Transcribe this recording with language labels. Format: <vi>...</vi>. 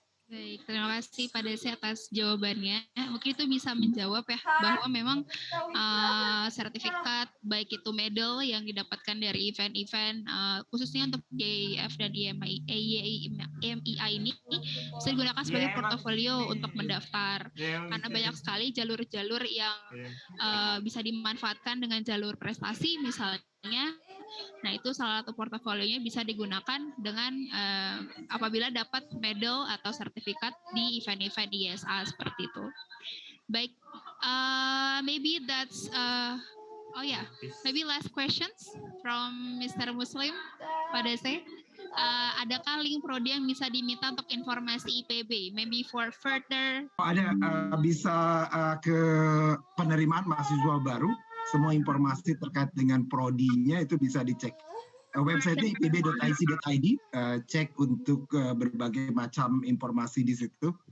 <id>Baik, terima kasih Pak Dase atas jawabannya. Mungkin itu bisa menjawab ya bahwa memang sertifikat baik itu medal yang didapatkan dari event-event khususnya untuk GYIIF dan IYMIA ini bisa digunakan sebagai portofolio untuk mendaftar, karena banyak sekali jalur-jalur yang bisa dimanfaatkan dengan jalur prestasi misalnya. Nah, itu salah satu portofolionya bisa digunakan dengan apabila dapat medal atau sertifikat di event-event IYSA seperti itu.</id> <en>Baik, maybe that's maybe last questions from Mr.</en> <id>Muslim, Pak Dase. Adakah link prodi yang bisa diminta untuk informasi IPB?</id> <en>Maybe for further.</en> <id>Ada, bisa ke penerimaan mahasiswa baru. Semua informasi terkait dengan prodinya itu bisa dicek. Website-nya ipb.ic.id, cek untuk berbagai macam informasi di situ.</id>